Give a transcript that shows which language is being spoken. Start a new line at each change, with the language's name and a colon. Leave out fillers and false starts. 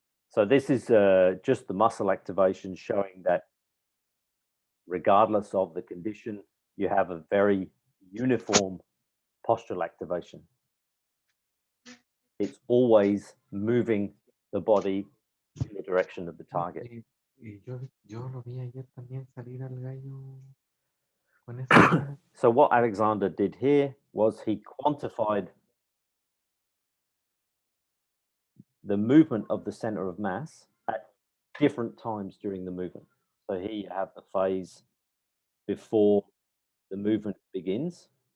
English: So this is just the muscle activation showing that regardless of the condition, you have a very uniform postural activation. It's always moving the body in the direction of the target.
Spanish: Yo lo vi ayer también salir al gallo con esa.
English: So what Alexander did here was he quantified the movement of the center of mass at different times during the movement. So here you have the phase before the movement begins.